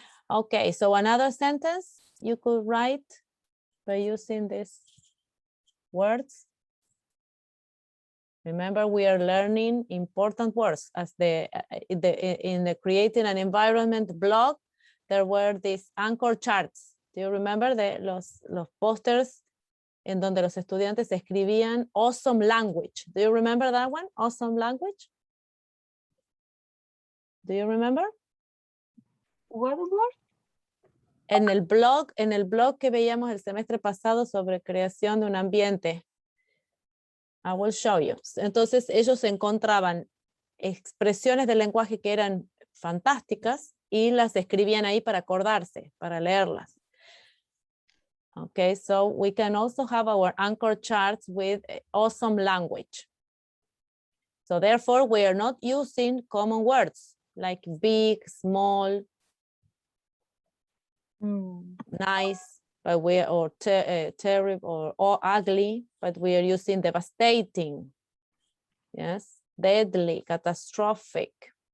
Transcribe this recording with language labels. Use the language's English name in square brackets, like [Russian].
[English] Okay, so another sentence you could write by using these words. Remember, we are learning important words. As in the creating an environment blog, there were these anchor charts. Do you remember [Spanish] los posters en donde los estudiantes escribían [English] awesome language? Do you remember that one? Awesome language? Do you remember? What word? [Spanish] En el blog que veíamos el semestre pasado sobre creación de un ambiente. [English] I will show you. [Spanish] Entonces ellos encontraban expresiones del lenguaje que eran fantásticas y las escribían ahí para acordarse, para leerlas. [English] Okay, so we can also have our anchor charts with awesome language. So therefore we are not using common words like big, small, nice, but or terrible or ugly, but we are using devastating, yes, deadly, catastrophic.